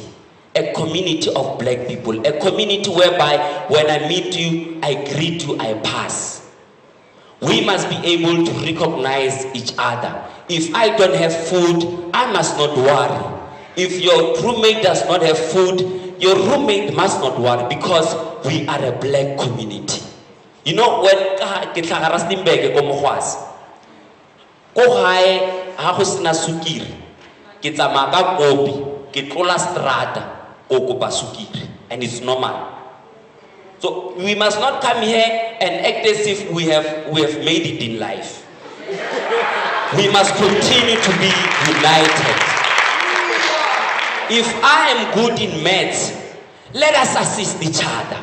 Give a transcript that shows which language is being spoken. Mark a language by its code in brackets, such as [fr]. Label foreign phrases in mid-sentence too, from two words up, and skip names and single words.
[en] A community of black people. A community whereby when I meet you, I greet you, I pass. We must be able to recognize each other. If I don't have food, I must not worry. If your roommate does not have food, your roommate must not worry, because we are a black community. You know, when [tn] ke tlhagara Steenberg ko Mogwasi, ko gae ha go sena sukiri, ke tsamaya ka kopi, ke tlola strata ko kopa sukiri, [en] and it's normal. So we must not come here and act as if we have made it in life. we must continue to be united. If I am good in maths, let us assist each other.